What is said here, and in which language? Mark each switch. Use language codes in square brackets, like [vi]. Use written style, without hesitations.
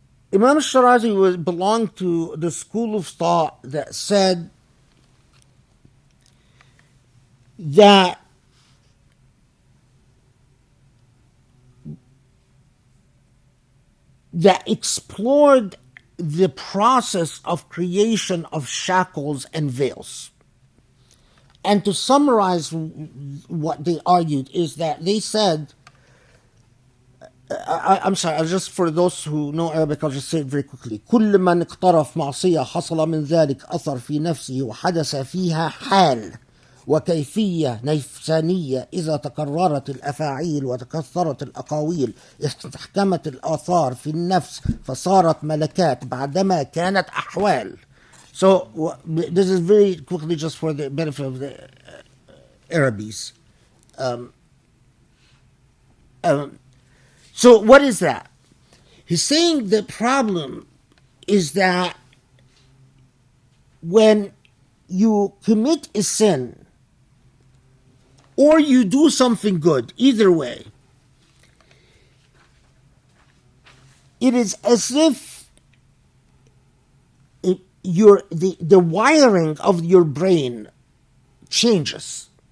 [en] Imam al-Shirazi belonged to the school of thought that said that explored the process of creation of shackles and veils. And to summarize what they argued is that they said, I'm sorry, just for those who know Arabic, I'll just say it very quickly. [ar] كل من اقترف معصية حصل من ذلك أثر في نفسه وحدث فيها حال وكيفية نفسانية إذا تكررت الأفاعيل وتكثرت الأقاويل استحكمت الآثار في النفس فصارت ملكات بعدما كانت أحوال. [en] So this is very quickly just for the benefit of the Arabis. So what is that? He's saying the problem is that when you commit a sin or you do something good, either way, it is as if the wiring of your brain changes.